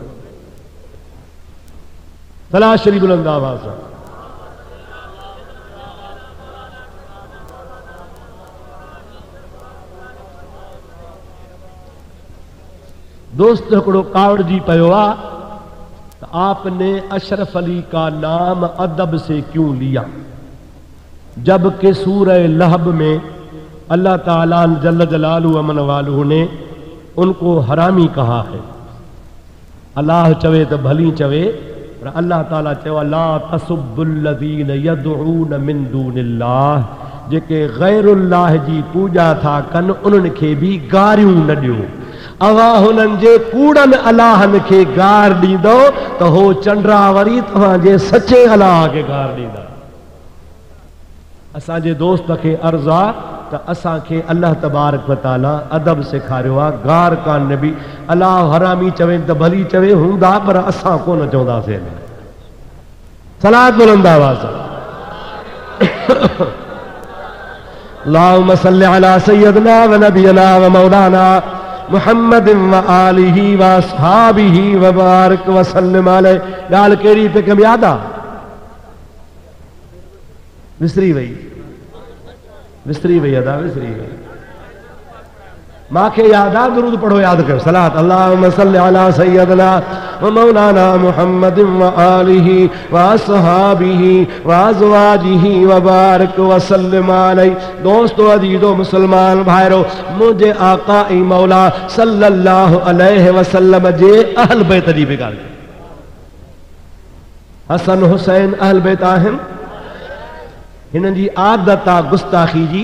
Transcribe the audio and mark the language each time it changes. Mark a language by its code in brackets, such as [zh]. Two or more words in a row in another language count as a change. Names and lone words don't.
[sd] सलाह शरीफ़ बुलंद आवाज़ सां। दोस्त हिकिड़ो कावड़जी पियो आहे, [hi] आपने अशरफ अली का नाम अदब से क्यों लिया, जबकि सूरह लहब में अल्लाह ताला [ar] جل جلاله امن واله [hi] ने उनको हरामी कहा है। [sd] अल्लाह चवे तो भली चवे, पर अल्लाह ताला चवे [ar] لا تسبوا الذين يدعون من دون الله, [sd] जेके गैरुल्लाह जी पूजा था कनि उन्हनि खे बि गारियूं न ॾियो। अवां हुननि जे कूड़नि अलाहनि खे गार ॾींदो त हो चंडरा वरी तव्हांजे सचे अलाह खे गार ॾींदा। असांजे दोस्त खे अर्ज़ु आहे त असांखे अल्लाह तबारक व तआला अदब सेखारियो आहे, गार कान बि। अलाह हरामी चवे त भली चवे, हूंदा पर असां कोन चवंदासीं। सलात बुलंद आवाज़। [ar] اللهم صل على سيدنا و نبينا و مولانا محمد و آله و أصحابه و بارك و سلم عليه. [sd] ॻाल्हि कहिड़ी पे कम याद आहे? विसरी वई अदा, विसरी वई। मांखे याद आहे, दुरूद पढ़ो, याद कयो। [ar] صلاة اللهم صل على سيدنا و مولانا محمد و آله و أصحابه و أزواجه و بارك و سلم عليه. [sd] दोस्तों, अजीजो, मुसलमान भाइरो, मुझे आका ऐं मौला [ar] صلى الله عليه وسلم [sd] जे अहल बैत जी बि ॻाल्हि। हसन हुसैन अहल बैत आहिनि। हिननि जी आदत आहे गुस्ताखी जी।